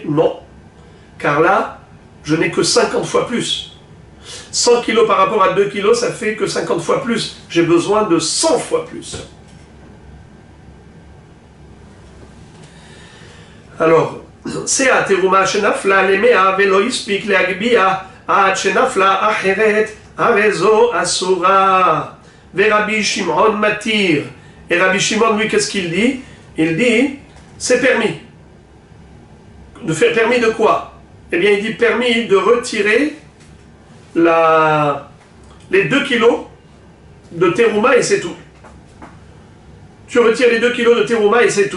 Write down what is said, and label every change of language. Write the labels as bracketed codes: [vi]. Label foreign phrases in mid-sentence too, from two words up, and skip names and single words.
[fr] Non. Car là, je n'ai que 50 fois plus. 100 kilos par rapport à 2 kilos, ça fait que 50 fois plus. J'ai besoin de 100 fois plus. Alors, c'est à [he] תרומה שנפלה למאה ולא הספיק להעלותה עד שנפלה אחרת הרי זו אסורה ו רבי שמעון מתיר. [fr] Et Rabbi Shimon, lui, qu'est-ce qu'il dit? Il dit, c'est permis. Permis de quoi? Eh bien, il dit permis de retirer les 2 kilos de terouma et c'est tout. Tu retires les 2 kilos de terouma et c'est tout.